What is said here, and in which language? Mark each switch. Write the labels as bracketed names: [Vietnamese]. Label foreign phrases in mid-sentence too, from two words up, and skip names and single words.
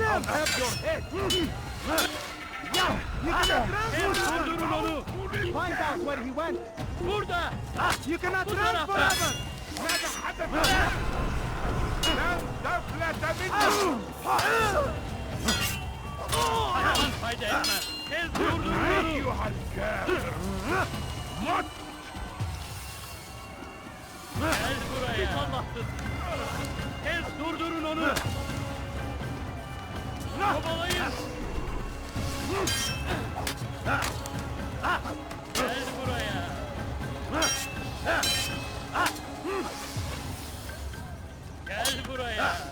[English] have your head! Yeah, you cannot run [Turkish] Durdurun onu! [English] Find out where he went. [Turkish] Burada! [English] You cannot [Turkish] Bu [English] run [Turkish] tarafta! [English] forever. [Arabic] ماذا حدث؟ لن تفلت منه! [Turkish] Aman fayda etmez! Tez durdurun onu! [Arabic] أيها الكافر! مت! [Turkish] Gel buraya! Allah'tır! Tez durdurun onu! Kovalayın! Gel buraya! Gel buraya!